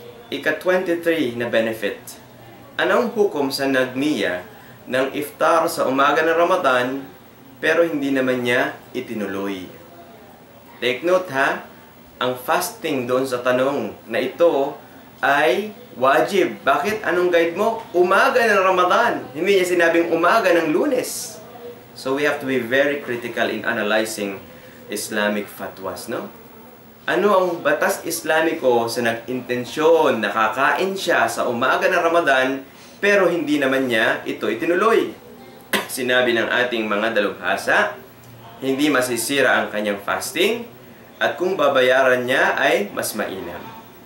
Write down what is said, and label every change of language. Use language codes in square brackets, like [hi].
[tl] Ika-23 na benefit. Anong hukom sa nagniya ng iftar sa umaga ng Ramadan pero hindi naman niya itinuloy? [en] Take note [tl] ha, ang fasting doon sa tanong na ito ay wajib. Bakit? Anong guide mo? Umaga ng Ramadan. Hindi niya sinabing umaga ng Lunes. [en] So we have to be very critical in analyzing Islamic fatwas, no? [tl] Ano ang batas Islamiko sa nag-intensyon, nakakain siya sa umaga ng Ramadan, pero hindi naman niya ito itinuloy? Sinabi ng ating mga dalubhasa, hindi masisira ang kanyang fasting, at kung babayaran niya ay mas mainam.